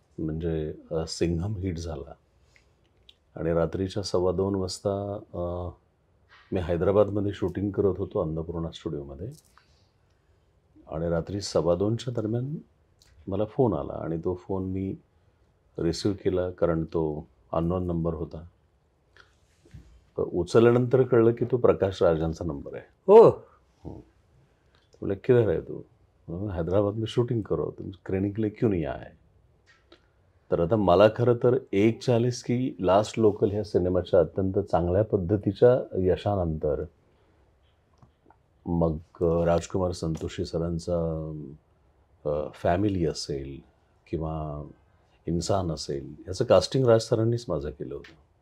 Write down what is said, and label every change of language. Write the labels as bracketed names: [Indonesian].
[Marathi] म्हणजे सिंघम हिट झाला आणि रात्रीच्या 2:15 वाजता मी हैदराबादमध्ये शूटिंग करत होतो अन्नपूर्णा स्टुडिओमध्ये, आणि रात्री 2:15च्या दरम्यान मला फोन आला आणि तो फोन मी रिसिव्ह केला, कारण तो अननोन नंबर होता. उचलल्यानंतर कळलं की तो प्रकाश राजांचा नंबर आहे. हो. बोले किधर आहे तू? [Hindi] हैदराबाद में शूटिंग करो, तुम स्क्रीनिंग के लिए क्यों नहीं आए? [Marathi] तर आता मला खरं तर 1:40 की लास्ट लोकल ह्या सिनेमाच्या अत्यंत चांगल्या पद्धतीच्या यशानंतर मग राजकुमार संतोषी सरांचा फॅमिली असेल किंवा इन्सान असेल, याचं कास्टिंग राज सरांनीच माझं केलं होतं.